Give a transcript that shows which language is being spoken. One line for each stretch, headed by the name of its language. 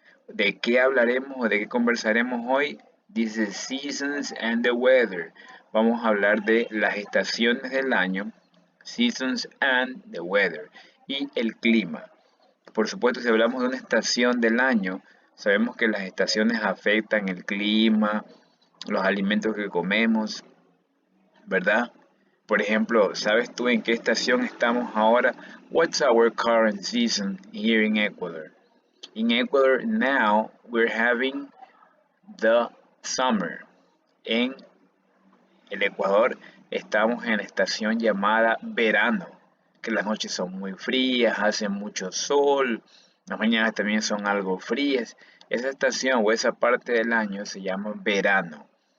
Spanish: ¿De qué hablaremos o de qué conversaremos hoy? Dice
English: Seasons and the Weather.
Spanish: Vamos a hablar de las estaciones del año,
English: Seasons and the Weather,
Spanish: y el clima. Por supuesto, si hablamos de una estación del año, sabemos que las estaciones afectan el clima, los alimentos que comemos, ¿verdad? Por ejemplo, ¿sabes tú en qué estación estamos ahora?
English: What's our current season here in Ecuador? In Ecuador now we're having the summer.
Spanish: En el Ecuador estamos en la estación llamada verano, que las noches son muy frías, hace mucho sol, las mañanas también son algo frías. Esa estación o esa parte del año se llama verano.